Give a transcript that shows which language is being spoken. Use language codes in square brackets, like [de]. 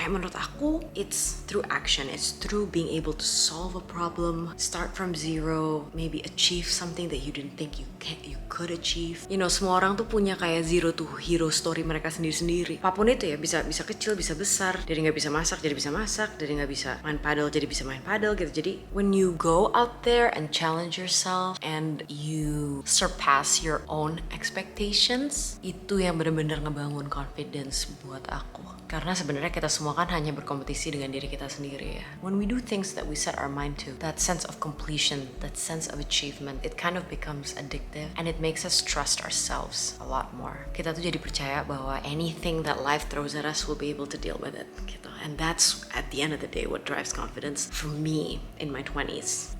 [id] Kayak menurut aku [en] it's through action, it's through being able to solve a problem, start from zero, maybe achieve something that you didn't think you could achieve. You know, [id] semua orang tuh punya kayak [en] zero to hero story [id] mereka sendiri. Apapun itu ya, bisa kecil, bisa besar. Dari nggak bisa masak jadi bisa masak, dari nggak bisa main paddle jadi bisa main paddle gitu. Jadi [en] when you go out there and challenge yourself and you surpass your own expectations, [id] itu yang benar-benar ngebangun confidence buat aku. Karena sebenarnya kita semua kan hanya berkompetisi dengan diri kita sendiri ya. [en] When we do things that we set our mind to, that sense of completion, that sense of achievement, it kind of becomes addictive and it makes us trust ourselves a lot more. [id] Kita tuh jadi percaya bahwa [en] anything that life throws at us, we'll be able to deal with it [id] gitu. [en] And that's at the end of the day what drives confidence for me in my 20s.